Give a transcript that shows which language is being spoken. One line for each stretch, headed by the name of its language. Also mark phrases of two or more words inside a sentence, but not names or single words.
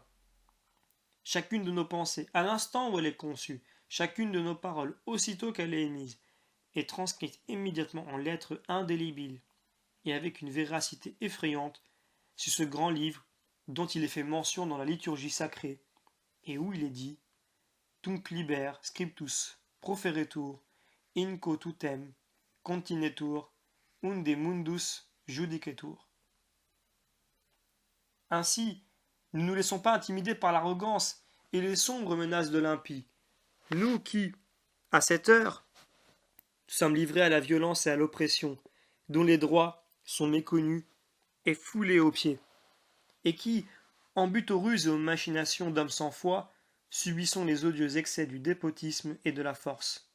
French: Chacune de nos pensées, à l'instant où elle est conçue, chacune de nos paroles, aussitôt qu'elle est émise, est transcrite immédiatement en lettres indélébiles et avec une véracité effrayante sur ce grand livre dont il est fait mention dans la liturgie sacrée, et où il est dit
Latin: Tunc liber scriptus proferetur, in quo tutem continetur, unde mundus judicetur.
French: Ainsi, ne nous laissons pas intimider par l'arrogance et les sombres menaces de l'impie. Nous qui, à cette heure, sommes livrés à la violence et à l'oppression, dont les droits sont méconnus et foulés aux pieds, et qui, en butte aux ruses et aux machinations d'hommes sans foi, subissons les odieux excès du despotisme et de la force.